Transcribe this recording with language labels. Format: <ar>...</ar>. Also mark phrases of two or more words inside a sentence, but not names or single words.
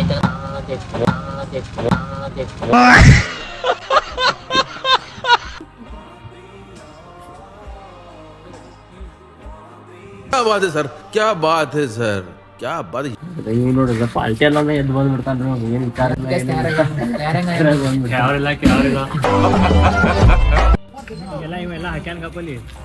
<hi>क्या बात है सर क्या बात है सर क्या बात है</hi> <kn>ಇವ್ ನೋಡ್ರಿ ಪಾಲ್ಟಿ ಎಲ್ಲ ಎದ್ದು ಬಂದ್ ಬಿಡ್ತಾನ್ರಿ ಏನ್ ವಿಚಾರ ಎಲ್ಲ ಇವೆಲ್ಲ ಹಾಕ್ಯಾನ ಕಪ್ಪಲ್ಲಿ</kn>